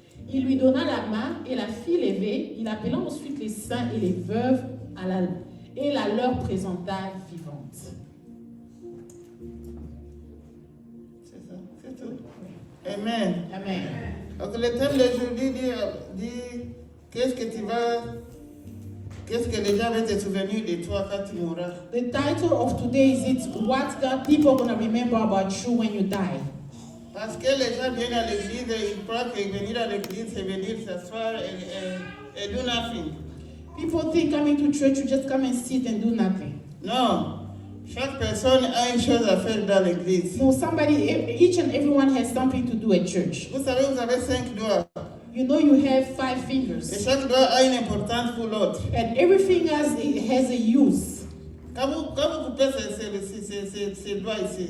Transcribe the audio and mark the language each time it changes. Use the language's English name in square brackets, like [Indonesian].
[French] Il lui donna la main et la fit lever. Il appela ensuite les saints et les veuves et la leur présenta vivante. C'est ça, c'est tout. Amen. Amen. Donc le thème d'aujourd'hui dit qu'est-ce que les gens vont te souvenir de toi quand tu mourras. [English] The title of today is what God people are going to remember about you when you die. [French] Parce que les gens viennent à l'église et ils croient que venir à l'église, c'est venir s'asseoir et [English] do nothing. People think coming to church, you just come and sit and do nothing. [French] Non. Chaque personne a une chose à faire dans l'église. [English] No, each and everyone has something to do at church. [French] Vous savez, vous avez 5 doigts. [English] You know you have 5 [French] Et [English] fingers. [French] chaque doigt a une importance pour l'autre. [English] And every finger has a use. [French] Quand vous coupez ces doigts ici,